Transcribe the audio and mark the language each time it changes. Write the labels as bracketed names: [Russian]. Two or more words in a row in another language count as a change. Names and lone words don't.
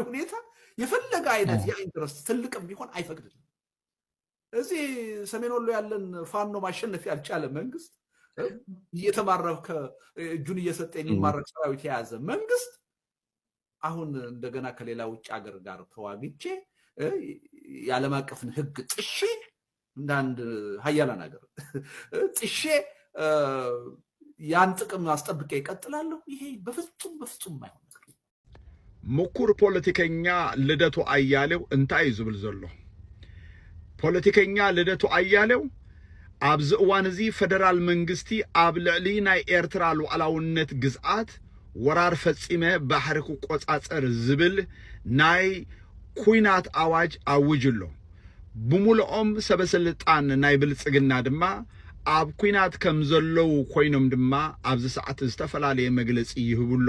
[Amharic] ሁኔታ የፈለገ አይነት የኢንትረስት ትልቅም ቢሆን አይፈቅድልም እዚህ ሰሜን ወሎ ያለን ፋኖ ማሸነፍ ያልቻለ መንግስት እየተማረከ እጁን እየሰጠ የሚማረክ ሰራዊት የያዘ መንግስት አሁን እንደገና ከሌላ ውጭ ሀገር ጋር ተዋግቼ የዓለም አቀፍን ህግ ጥሼ እንዳንድ ሀያላን ሀገር ጥሼ ያን ጥቅም አስጠብቄ ይቀጥላለሁ ይሄ በፍጹም ማይሆን ነገር [Tigrinya] ምኩር ፖለቲከኛ ልደቱ አያሌው እንታይ ዝብል ዘሎ ፖለቲከኛ ልደቱ አያሌው ኣብዚ እዋን እዚ ፌደራል መንግስቲ ኣብ ልዕሊ ናይ ኤርትራ ሉዓላውነት ግዝኣት ወራር ፈጺመ ባሕሪ ክቆጻጸር ዝብል ናይ ኩናት አዋጅ አውጅሎ ብሙሉኦም ሰበስልጣን ናይ ብልጽግና ድማ ኣብ ኩናት ከም ዘለው ኮይኖም ድማ ኣብዚ ሰዓት ዝተፈላለየ መግለጺ ይህብሎ